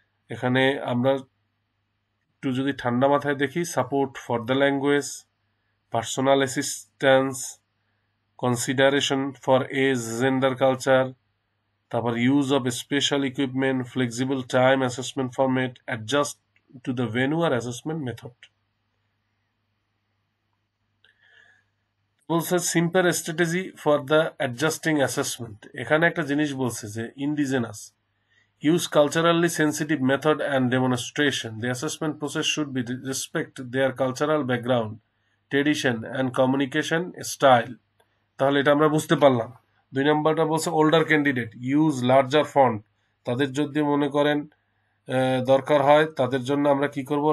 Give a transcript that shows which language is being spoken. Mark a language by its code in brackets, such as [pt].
[bn] এখানে আমরা একটু যদি ঠান্ডা মাথায় দেখি, [en] Support for the language, personal assistance, consideration for age, gender, culture, তারপর use of special equipment, flexible time assessment format, adjust to the venue আর assessment method. বলছে simple strategy for the adjusting assessment. [bn] এখানে একটা জিনিস বলছে যে [en] Indigenous use culturally sensitive method and demonstration. The assessment process should be respect their cultural background, tradition and communication style. [bn] তাহলে এটা আমরা বুঝতে পারলাম। 2 নম্বরটা বলছে [en] older candidate use larger font. [bn] তাদের যদি মনে করেন দরকার হয়, তাদের জন্য আমরা কি করব?